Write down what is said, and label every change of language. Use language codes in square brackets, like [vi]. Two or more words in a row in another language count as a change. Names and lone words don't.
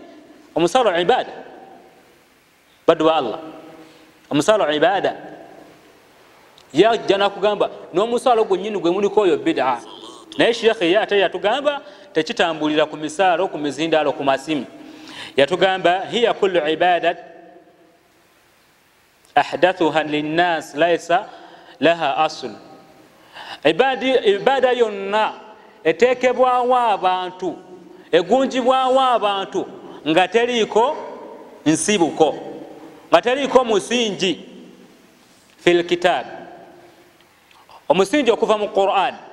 [lg] Omusalo ibada, baddu wa Allah, omusalo ibada. Yajja nakugamba n'omusalo gwennyini gwe muliko oyo bid'a. Naye sheekhe ye ate yatugamba tekitambulira ku misalo, ku mizindaalo, ku masimu. [ar] Yatugamba هي كل عبادة أحدثها للناس ليس لها أصل. [lg] Ibada yonna eteekebwawo abantu egunjibwawo abantu nga teriiko nsibuko, nga teriiko musingi [ar] في الكتاب, [lg] omusingi okuva mu Qur'an.